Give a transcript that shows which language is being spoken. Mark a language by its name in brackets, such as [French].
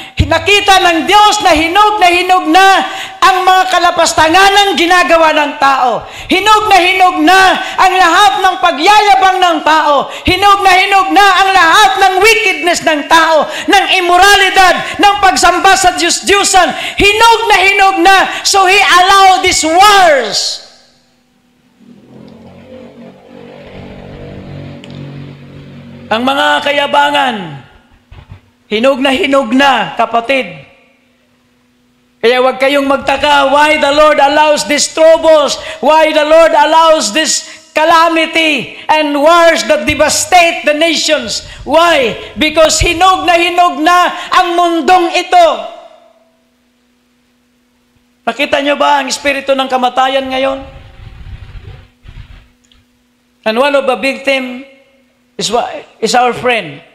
[Filipino] Nakita ng Diyos na hinog na ang mga kalapastangan ng ginagawa ng tao. Hinog na ang lahat ng pagyayabang ng tao. Hinog na ang lahat ng wickedness ng tao, ng immoralidad, ng pagsamba sa Diyos-Diyusan. Hinog na. [English] So He allowed these wars. [Filipino] Ang mga kayabangan, hinog na, kapatid. Kaya huwag kayong magtaka [English] why the Lord allows these troubles, why the Lord allows this calamity and wars that devastate the nations. Why? [Filipino] Because hinog na ang mundong ito. Nakita nyo ba ang espiritu ng kamatayan ngayon? [English] And one of the victim is our friend.